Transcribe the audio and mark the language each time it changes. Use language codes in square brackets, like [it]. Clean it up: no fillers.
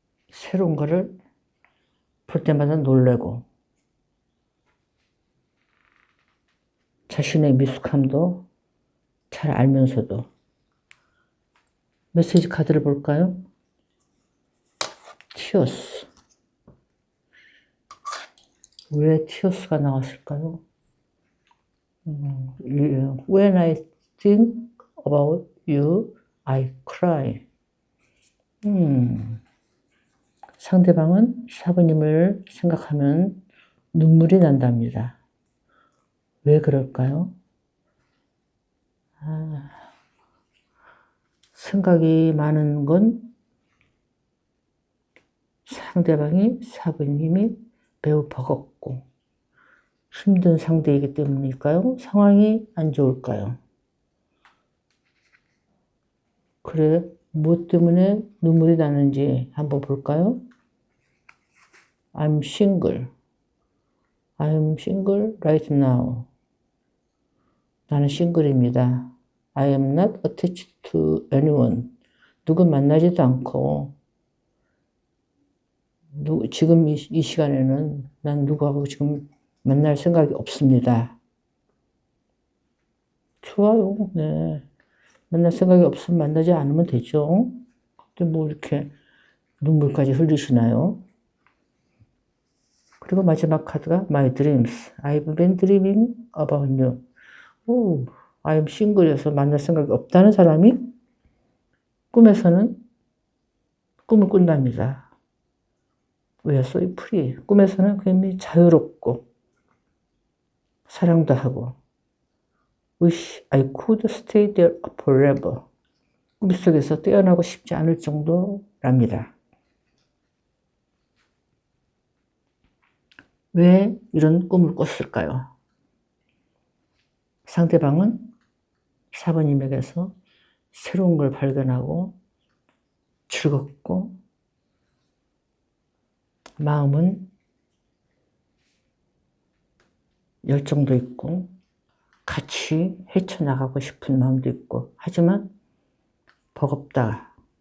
[ko] 새로운 거를 볼 때마다 놀래고 자신의 미숙함도 잘 알면서도. 메시지 카드를 볼까요? 티어스. 왜 티어스가 나왔을까요? [en] When I think about you, I cry. [ko] 상대방은 4번님을 생각하면 눈물이 난답니다. 왜 그럴까요? 생각이 많은 건 상대방이 4번님이 매우 버겁고 힘든 상대이기 때문일까요? 상황이 안 좋을까요? 그래, 뭐 때문에 눈물이 나는지 한번 볼까요? [en] I'm single. I'm single right now. [ko] 나는 싱글입니다. [en] I am not attached to anyone. [ko] 누구 만나지도 않고 지금 이 시간에는 난 누구하고 지금 만날 생각이 없습니다. 좋아요. 네. 만날 생각이 없으면 만나지 않으면 되죠. 근데 뭐 이렇게 눈물까지 흘리시나요? 그리고 마지막 카드가 My Dreams. [en] I've been dreaming about you. [ko] 오, [en] I'm single [ko] 여서 만날 생각이 없다는 사람이 꿈에서는 꿈을 꾼답니다. [en] We are so free. [ko] 꿈에서는 굉장히 자유롭고 사랑도 하고 [en] Wish I could stay there forever. [ko] 꿈속에서 떼어나고 싶지 않을 정도랍니다. 왜 이런 꿈을 꿨을까요? 상대방은 4번님에게서 새로운 걸 발견하고 즐겁고 마음은 열정도 있고 같이 헤쳐나가고 싶은 마음도 있고 하지만 버겁다.